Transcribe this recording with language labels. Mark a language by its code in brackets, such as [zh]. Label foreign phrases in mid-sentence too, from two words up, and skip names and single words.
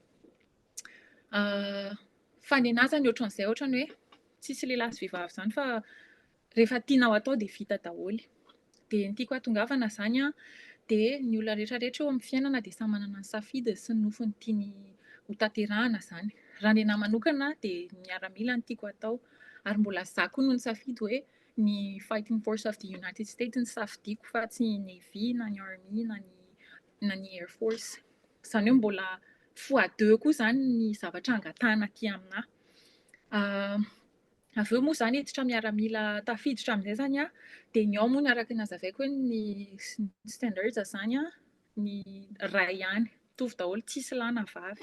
[mg] Fa ny anahy izany ohatran'izay ohatrany hoe tsisy lehilahy sy vehivavy izany fa rehefa tianao atao dia vita daholo. Dia ny tiako hatongavana izany dia ny olona rehetrarehetra eo amin'ny fiainana dia samy manana ny safidiny sy ny nofiny tiany ho tanterahana izany. Raha ny anahy manokana dia miaramila no tiako atao ary mbola izaho koa no nisafidy hoe ny [en] fighting force of the United States [mg] no safidiako fa tsy ny Navy na ny Army na ny Air Force. Izany hoe mbola x2 koa izany ny zavatra angatahana aty aminahy. Avy eo moa izany hiditra miaramila tafiditra amin'izay izany dia ny ao moa ny araka ny hazavaiko hoe ny standards izany ny ray ihany, mitovy daholo tsisy lahy na vavy.